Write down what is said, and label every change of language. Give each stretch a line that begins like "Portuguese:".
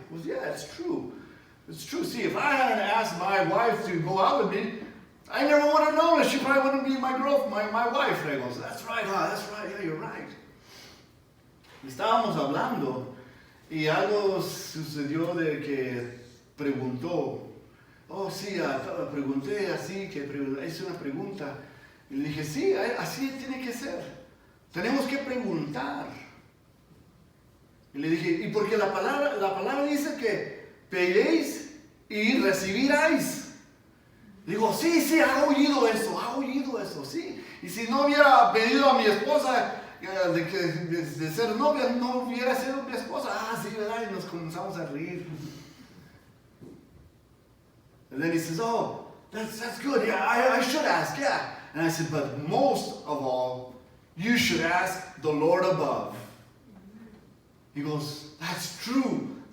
English: Well, yeah, it's true. It's true. See, if I hadn't asked my wife to go out with me, I never would have known it. She probably wouldn't be my wife. And I goes, that's right, yeah, you're right.
Spanish: Estábamos hablando, y algo sucedió de que preguntó. Oh, sí, pregunté así, hice una pregunta. Y le dije, sí, así tiene que ser. Tenemos que preguntar. Y le dije, y porque la palabra dice que pedéis y recibiréis. Digo, sí, ha oído eso, sí. Y si no hubiera pedido a mi esposa de ser novia, no hubiera sido mi esposa. Sí, ¿verdad? Y nos comenzamos a reír.
English: And then he says, oh, that's good. Yeah, I should ask, yeah. And I said, but most of all, you should ask the Lord above. He goes, that's true.